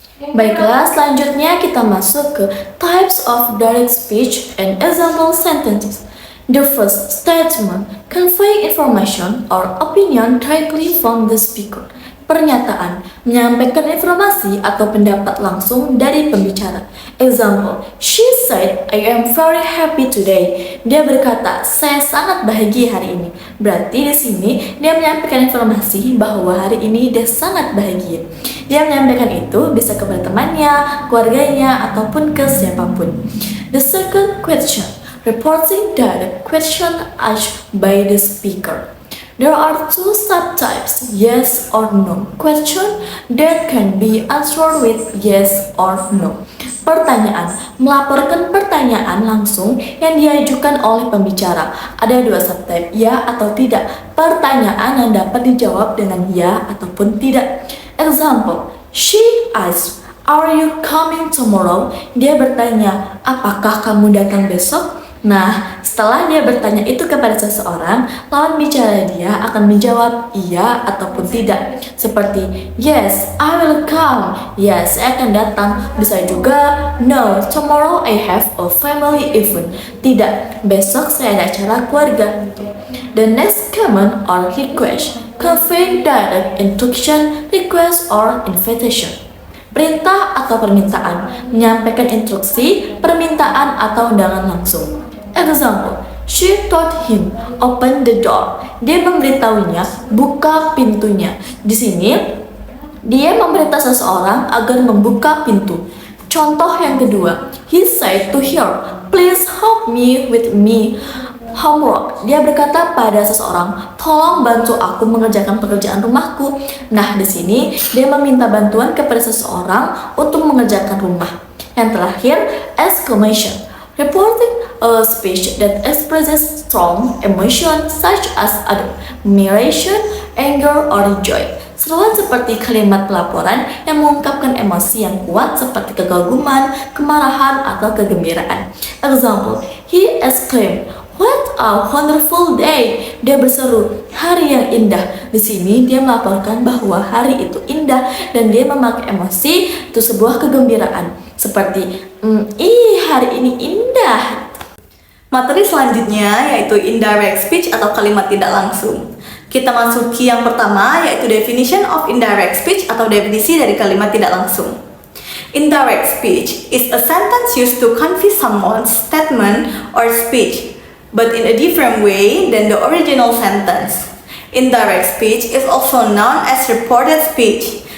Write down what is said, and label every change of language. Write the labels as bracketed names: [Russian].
[Indonesian] Baiklah, selanjutnya kita masuk ke [English] types of direct speech and example sentences. The first statement, convey information or opinion directly from the speaker. [Indonesian] Pernyataan, menyampaikan informasi atau pendapat langsung dari pembicara. [English] Example, she said, I am very happy today. [Indonesian] Dia berkata, saya sangat bahagia hari ini. Berarti di sini dia menyampaikan informasi bahwa hari ini dia sangat bahagia. Dia menyampaikan itu bisa kepada temannya, keluarganya, ataupun ke siapapun. [English] The second question, reporting direct question asked by the speaker. There are two subtypes, yes or no question that can be answered with yes or no. [Indonesian] Pertanyaan, melaporkan pertanyaan langsung yang diajukan oleh pembicara. Ada dua subtype, ya atau tidak. Pertanyaan yang dapat dijawab dengan ya ataupun tidak. [English] Example, she asked, are you coming tomorrow? [Indonesian] Dia bertanya, apakah kamu datang besok? Nah, setelah dia bertanya itu kepada seseorang, lawan bicara dia akan menjawab iya ataupun tidak. [English] Seperti, yes, I will come. Yes, [Indonesian] saya akan datang. Bisa juga, [English] no, tomorrow I have a family event. [Indonesian] Tidak, besok saya ada acara keluarga. [English] The next command or request, convey direct instruction, request or invitation. [Indonesian] Perintah atau permintaan, menyampaikan instruksi, permintaan atau undangan langsung. [English] Example, she told him, open the door. [Indonesian] Dia memberitahunya, buka pintunya. Di sini, dia memerintah seseorang agar membuka pintu. Contoh yang kedua, [English] he said to her, please help me with me homework. [Indonesian] Dia berkata pada seseorang, tolong bantu aku mengerjakan pekerjaan rumahku. Nah, di sini dia meminta bantuan kepada seseorang untuk mengerjakan rumah. Yang terakhir, [English] exclamation. Reporting a speech that expresses strong emotion such as admiration, anger, or joy. [Indonesian] Seruan seperti kalimat pelaporan yang mengungkapkan emosi yang kuat seperti kekaguman, kemarahan, atau kegembiraan. Example, he exclaimed, what a wonderful day. Dia berseru, hari yang indah. Di sini dia melaporkan bahwa hari itu indah dan dia memakai emosi itu sebuah kegembiraan. Seperti, hari ini indah. Materi selanjutnya yaitu indirect speech atau kalimat tidak langsung. Kita masuki yang pertama yaitu [English] definition of indirect speech [Indonesian] atau definisi dari kalimat tidak langsung. [English] Indirect speech is a sentence used to convey someone's statement or speech, but in a different way than the original sentence. Indirect speech is also known as reported speech.